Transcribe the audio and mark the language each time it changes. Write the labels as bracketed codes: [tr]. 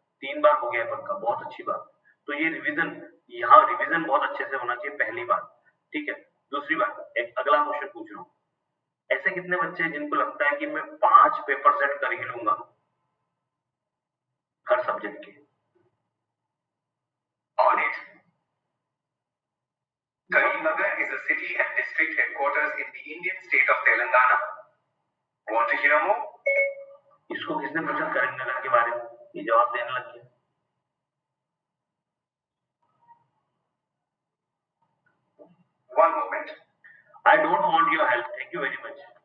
[hi] 3 बार हो गया है पक्का, बहुत अच्छी बात। तो ये रिवीजन, यहाँ रिवीजन बहुत अच्छे से होना चाहिए, पहली बात, ठीक है। दूसरी बात, एक अगला क्वेश्चन पूछ रहा हूँ, ऐसे कितने बच्चे हैं जिनको लगता है कि मैं 5 पेपर सेट कर ही लूंगा हर सब्जेक्ट के? [en] On it. Karimnagar is a city and district headquarters in the Indian state of Telangana. Want to hear more? [hi] इसको किसने पूछा करीमनगर के बारे में? ये जवाब देने लग गया। [en] One moment. I don't want your help. Thank you very much.